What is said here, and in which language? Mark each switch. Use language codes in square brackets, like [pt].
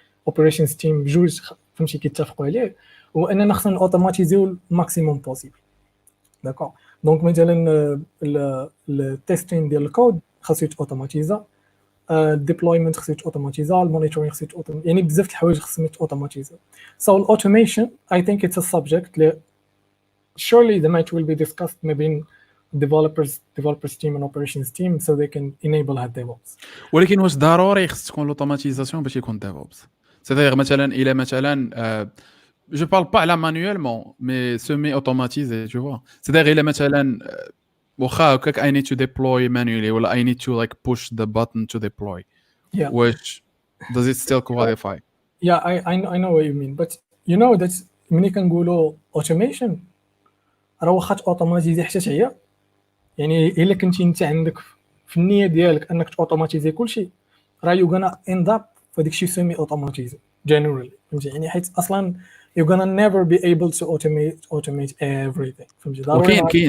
[ar] operations team بجوج فهمتي كيتفقوا عليه واننا خصنا اوتوماتيزيو الماكسيموم بوسيبل داكور دونك مثلا التيستين ديال الكود خاصو اوتوماتيزا الديبلويمنت خاصو اوتوماتيزا المونيتورينغ خاصو يعني بزاف د الحوايج خاصهم اوتوماتيزا [en] so automation I think it's a subject [ar] اللي [en] surely the might will be discussed [ar] ما بين [en] developers team and operations team so they can enable [ar] هاد DevOps. ولكن واش ضروري خص تكون لوطوماتيزاسيون باش يكون [en] DevOps [fr] c'est-à-dire [en] مثلا [ar] الى مثلا [fr] je parle pas là manuellement mais semi-automatisé tu vois c'est-à-dire [ar] الى مثلا واخا هكاك [en] I need to deploy manually [ar] ولا [en] I need to like push the button to deploy which does it still qualify? I know what you mean but you know that [ar] ملي كنقولوا automation راه واخا اوتوماتيزي حتى هي يعني الا كنتي انت عندك في النيه ديالك انك اوتوماتيزي كلشي راه [en] you gonna end up [ar] فداك الشيء سيمي اوتوماتيزي generally فهمتي يعني حيت اصلا [en] you're gonna never be able to automate everything [ar] فهمتي ضروري